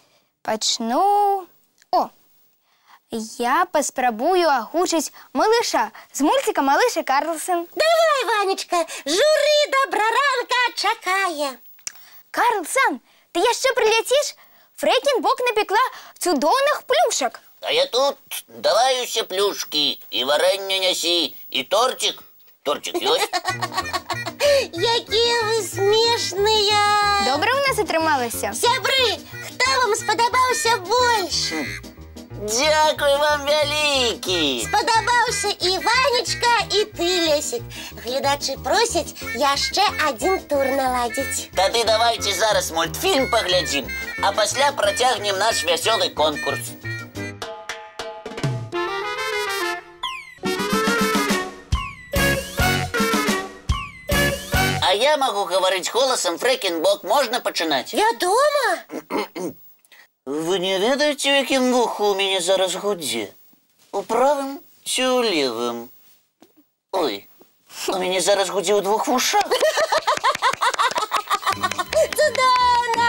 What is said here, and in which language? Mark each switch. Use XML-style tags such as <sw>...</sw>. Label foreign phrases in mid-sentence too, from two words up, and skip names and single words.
<be>Я паспрабую агучыць малыша з мультика «Малыш і Карлсон». Давай, Ванечка, журы добраранка чакае. Карлсон, ты яшчэ прыляціш? Фрэкенбок напекла цудоўных плюшак. А я тут, давай усе плюшки, и варэнне нясі, и тортик. Тортик ёсць? Якія вы смешныя. Добра ў нас атрымалася. Сябры, хто вам спадабаўся больш? Дякую вам вялікі. Спадабаўся і Ванечка, і ты, Лесік. Гледачы просяць яшчэ адзін тур наладзіць. Тады давайте зараз мультфільм паглядзім, а пасля працягнем наш вясёлы конкурс.</be> <ru>А я могу говорить голосом Фрэкенбок.</ru> <be>Можно пачынаць? Вядома? Вы не ведаеце, у якім вуху у мяне зараз гудзе? У правым ці ў левым? Ой, у мяне зараз гудзе ў двух вушах. Цудоўна!</be>